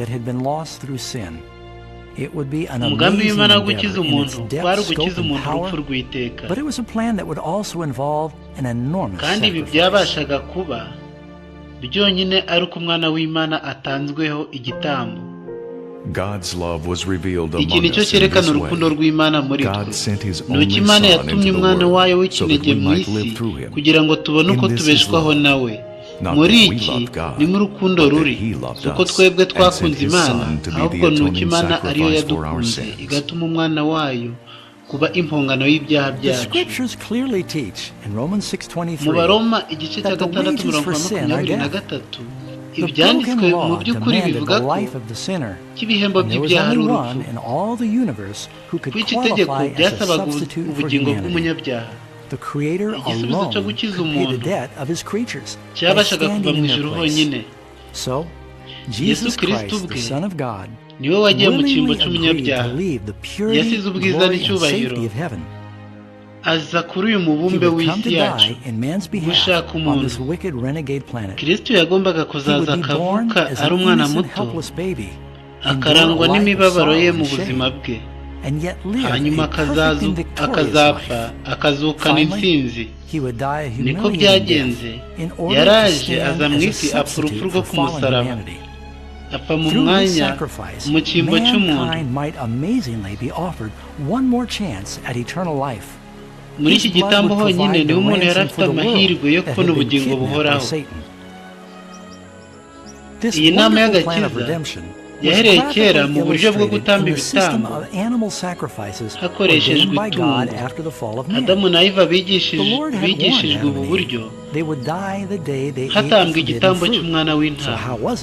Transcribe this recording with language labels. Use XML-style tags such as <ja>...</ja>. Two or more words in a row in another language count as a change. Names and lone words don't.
<rw>Umugambi w'Imana wo gukiza umuntu kwari ugukiza umuntu urupfu rw'iteka. Kandi ibi byabashaga kuba byonyine ari uko umwana w'Imana atanzweho igitambo.</rw> <en>God's love was revealed</en> <rw>iki</rw> <en>among</en> <rw>nicyo</rw> <en>us in</en> <rw>cyerekana</rw> <en>this</en> <rw>urukundo</rw> <en>way.</en> <rw>rw'Imana muri twe.</rw> <en>God sent his</en> <rw>nuko</rw> <en>only</en> <rw>Imana</rw> <en>Son</en> <rw>yatumye</rw> <en>into the</en> <rw>umwana wayo</rw> <en>world so that</en> <rw>w'ikinege</rw> <en>we</en> <rw>mu</rw> <en>might</en> <rw>isi</rw> <en>live through him.</en> <rw>kugira ngo tubone uko</rw> <en>In this is</en> <rw>tubeshwaho</rw> <en>love.</en> <rw>nawe.</rw> <en>Not</en> <rw>muri</rw> <en>that we</en> <rw>iki</rw> <en>loved God,</en> <rw>ni mu rukundo</rw> <en>but that</en> <rw>ruri</rw> <en>he loved</en> <rw>kuko</rw> <en>us</en> <rw>twebwe</rw> <en>and</en> <rw>twakunze</rw> <en>sent his</en> <rw>Imana</rw> <en>Son to be</en> <rw>ahubwo</rw> <en>the</en> <rw>nuko</rw> <en>atoning</en> <rw>Imana ariyo</rw> <en>sacrifice for our</en> <rw>yadukunze</rw> <en>sins.</en> <rw>igatuma umwana wayo kuba impongano y'ibyaha</rw> <en>The</en> <rw>byacu.</rw> <en>scriptures clearly teach in Romans</en> <rw>mu 6:23 Baroma igice cya</rw> <en>that the</en> <rw>gatandatu</rw> <en>wages for</en> <rw>mirongo</rw> <en>sin are</en> <rw>makumyabiri na</rw> <en>death.</en> <rw>gatatu</rw> <en>The</en> <rw>ibyanditswe</rw> <en>broken</en> <rw>mu</rw> <en>law</en> <rw>by'ukuri</rw> <en>demanded</en> <rw>bivuga</rw> <en>the</en> <rw>ko</rw> <en>life of the sinner,</en> <rw>cy'ibihembo</rw> <en>and there was</en> <rw>by'ibyaha ari</rw> <en>only</en> <rw>urupfu.</rw> <en>one in all the universe who could</en> <rw>kuri iki tegeko</rw> <en>qualify as a</en> <rw>byasabaga</rw> <en>substitute for</en> <rw>ubugingo</rw> <en>humanity.</en> <rw>bw'umunyabyaha.</rw> <en>The Creator</en> <rw>igisubizo cyo</rw> <en>alone</en> <rw>gukiza</rw> <en>could pay the</en> <rw>umuntu</rw> <en>debt of His creatures by</en> <rw>cyabashaga kuva</rw> <en>standing</en> <rw>mu</rw> <en>in their</en> <rw>ijuru</rw> <en>place.</en> <rw>honyine.</rw> <en>So,</en> <rw>Yesu</rw> <en>Jesus</en> <rw>Kristo</rw> <en>Christ, the</en> <rw>ubwe</rw> <en>Son of God,</en> <rw>niwe wagiye mu cyimbo</rw> <en>willingly agreed to</en> <rw>cy'umunyabyaha,</rw> <en>leave the purity,</en> <rw>yasize ubwiza</rw> <en>glory, and</en> <rw>n'icyubahiro,</rw> <en>safety of heaven.</en> <rw>aza kuri uyu</rw> <en>He</en> <rw>mubumbe</rw> <en>would come</en> <rw>w'isi</rw> <en>to</en> <rw>yacu</rw> <en>die in man's behalf</en> <rw>gushaka</rw> <en>on</en> <rw>umuntu.</rw> <en>this wicked renegade planet.</en> <rw>Kristo yagombaga</rw> <en>He</en> <rw>kuzaza</rw> <en>would be born</en> <rw>akavuka</rw> <en>as</en> <rw>ari</rw> <en>an</en> <rw>umwana</rw> <en>innocent,</en> <rw>muto</rw> <en>helpless baby,</en> <rw>akarangwa</rw> <en>endure a life of</en> <rw>n'imibabaro ye</rw> <en>sorrow</en> <rw>mu</rw> <en>and</en> <rw>buzima</rw> <en>shame,</en> <rw>bwe,</rw> <en>and yet live</en> <rw>hanyuma</rw> <en>a perfect and victorious</en> <rw>akazapfa</rw> <en>life.</en> <rw>akazukana intsinzi.</rw> <en>He would die a</en> <rw>niko</rw> <en>humiliating</en> <rw>byagenze.</rw> <en>death in order to</en> <rw>Yaraje</rw> <en>stand</en> <rw>aza mu</rw> <en>as a</en> <rw>isi apfa urupfu</rw> <en>substitute</en> <rw>rwo</rw> <en>for</en> <rw>ku</rw> <en>fallen</en> <rw>musaraba,</rw> <en>humanity.</en> <rw>apfa mu</rw> <en>Through his</en> <rw>mwanya</rw> <en>sacrifice,</en> <rw>mu cyimbo cy'umuntu.</rw> <en>mankind might amazingly be offered one more chance at eternal life.</en> <rw>muri iki gitambo honyine niho umuntu yari afite amahirwe yo kubona ubugingo buhoraho. iyi nama y'agakiza yahereye kera mu buryo bwo gutamba ibitambo hakoreshejwe itungo. Adamu na Eva bigishijwe ubu buryo hatambwa igitambo cy'umwana w'intama.</rw>